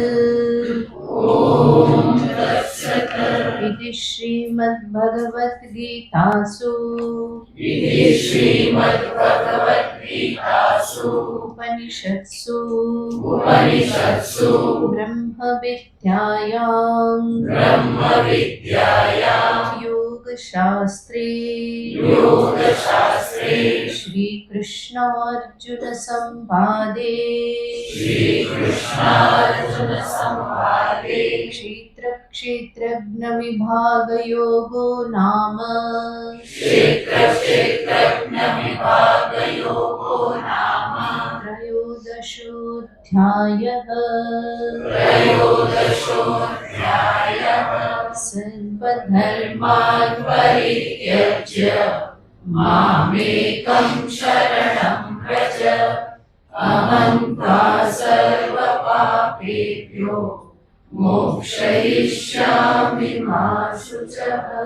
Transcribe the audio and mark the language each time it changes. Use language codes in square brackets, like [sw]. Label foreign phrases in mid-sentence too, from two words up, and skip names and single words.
[sa] ઇતિ શ્રીમદ્ભગવદ્ ગીતાસુ ઉપનિષત્સુ બ્રહ્મ વિદ્યાયાં યોગશાસ્ત્રે શ્રી કૃષ્ણાર્જુન સંવાદે ક્ષેત્રજ્ઞ વિભાગ યોગો નામ त्रयोदशोऽध्यायः सर्वधर्मान् परित्यज्य मामेकं शरणं व्रज अहं त्वा सर्वपापेभ्यो मोक्षयिष्यामि मा शुचः.